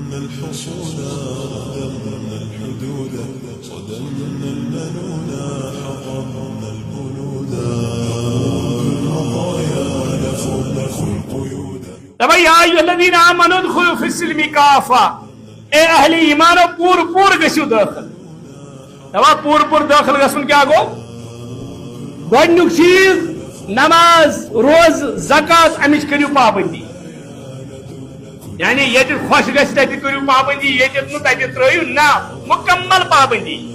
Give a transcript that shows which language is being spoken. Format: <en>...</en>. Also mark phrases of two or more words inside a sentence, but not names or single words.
<ar>الحصودا ودمرنا الحدود ودمرنا المنونا حطمنا البنودا بالمطايا نفوق القيودا. طب يا أيها الذين آمنوا ادخلوا في السلم كافة.</ar> <ks>اے اہل ایمان پور پور گژھِو داخل. دپان پور پور داخل گژھُن کیا گو؟ گۄڈنیُک چیز نماز روز زکات امِچ کٔرِو پابندی. یعنی ییٚتہِ خۄش گژھِ تتہِ کٔرِو پابندی ییٚتہِ نہٕ تتہِ ترٲیِو نہ مکمل پابندی.</ks>